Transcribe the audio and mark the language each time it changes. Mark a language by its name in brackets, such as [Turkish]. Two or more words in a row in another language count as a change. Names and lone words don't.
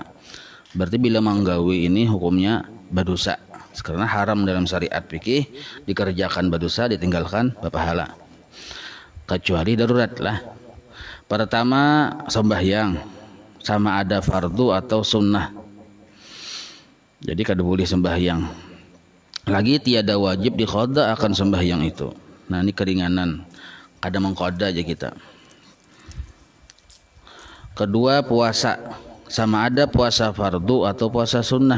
[Banjar] Berarti bila menggawi ini hukumnya berdosa. Karena haram dalam syariat fikih, dikerjakan berdosa, ditinggalkan berpahala. Kecuali darurat lah. Pertama sembahyang, sama ada fardu atau sunnah. Jadi kada boleh sembahyang. Lagi tiada wajib diqada akan sembahyang itu. Nah ini keringanan, kada mengqada aja kita. Kedua puasa, sama ada puasa fardu atau puasa sunnah.